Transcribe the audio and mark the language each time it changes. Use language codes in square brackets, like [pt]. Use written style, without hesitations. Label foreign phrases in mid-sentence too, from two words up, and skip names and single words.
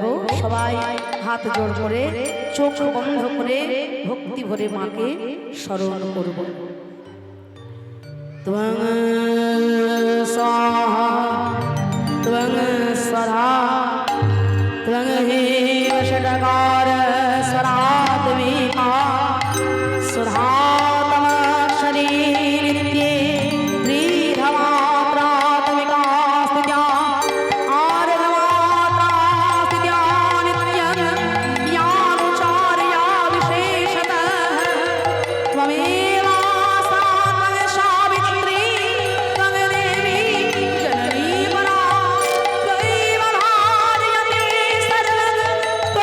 [bn] সবাই হাত জোড় করে, চোখ বন্ধ করে ভক্তি ভরে মাকে স্মরণ করব। [sa] ত্বং স্বাহা ত্বং স্বধা ত্বং হে ষটকার স্বরাত্মিকা सुधातमक्षरी नित्ये त्रिधमात्रात्मिका स्थित्या आर्धमात्रा स्थित्या नित्यं यानुचार्या विशेषतः त्वमेवा सा त्वं सावित्री त्वं देवी जननी परा त्वमेव धारयते सर्वं